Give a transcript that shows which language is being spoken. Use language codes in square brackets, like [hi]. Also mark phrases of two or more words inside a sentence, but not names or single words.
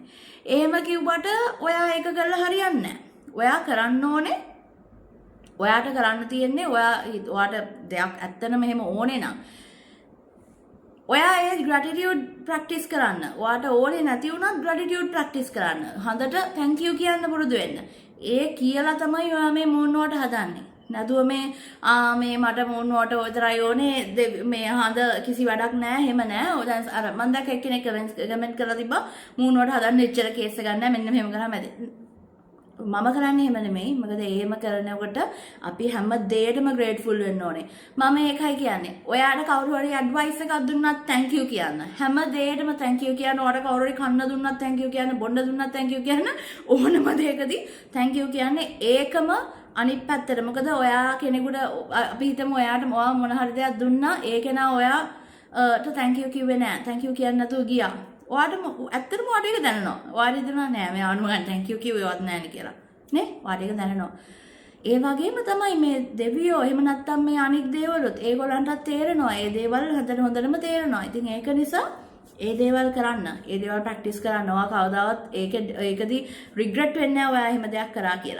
[si] එහෙම කිව්වට ඔයා ඒක කරලා හරියන්නේ නැහැ. ඔයා කරන්න ඕනේ ඔයාට කරන්න තියෙන්නේ ඔයාට දෙයක් ඇත්තටම එහෙම ඕනේ නම් ඔයා ඒ [en] gratitude practice [si] කරන්න. ඔයාට ඕනේ නැති වුණත් [en] gratitude practice [si] කරන්න. හොඳට [en] thank you [si] කියන්න පුරුදු වෙන්න. ඒ කියලා තමයි ඔයා මේ [en] moon water [si] හදන්නේ. නැතුව මේ මට [en] moon water [si] විතරයි ඕනේ මේ හඳ කිසි වැඩක් නැහැ එහෙම නැහැ. දැන් අර මම දැක්ක එක්කෙනෙක් කමෙන්ට් කරලා තිබ්බා [en] moon water [si] හදන්න එච්චර කේස් එකක් නැහැ. මෙන්න මෙහෙම කරාම ඇති. මම කරන්නේ එහෙම නෙමෙයි. මොකද එහෙම කරනකොට අපි හැම දෙයකටම grateful වෙන්න ඕනේ. මම ඒකයි කියන්නේ. ඔයාට කවුරු හරි advice එකක් දුන්නත් [en] thank you [si] කියන්න. හැම දෙයකටම [en] thank you [si] කියන්න. ඔයාට කවුරු හරි කන්න දුන්නත් [en] thank you [si] කියන්න. බොන්න දුන්නත් [en] thank you [si] කියන්න. ඕනම දෙයකදී [en] thank you [si] කියන්නේ ඒකම අනිත් පැත්තට. මොකද ඔයා කෙනෙකුට අපි හිතමු ඔයාට මොන හරි දෙයක් දුන්නා ඒ කෙනා ඔයාට [en] thank you [si] කිව්වේ නෑ. [en] thank you [si] කියන්නේ නැතුව ගියා. ඔයාට ඇත්තටම ඔයාට ඒක දැනෙනවා. ඔයාට හිතනවා නෑ මෙයාට මම [en] thank you [si] කිව්වේවත් නෑනේ කියලා. නේ? ඔයාට ඒක දැනෙනවා. ඒ වගේම තමයි මේ දෙවියෝ එහෙම නැත්තම් මේ අනිත් දේවලුත් ඒගොල්ලන්ටත් තේරෙනවා. ඒ දේවල් හොඳටම තේරෙනවා. ඉතින් ඒක නිසා ඒ දේවල් කරන්න. ඒ දේවල් ප්‍රැක්ටිස් කරන්න. ඔයා කවදාවත් ඒකදී රිග්‍රට් වෙන්නේ නැහැ ඔයා එහෙම දෙයක් කරා කියලා.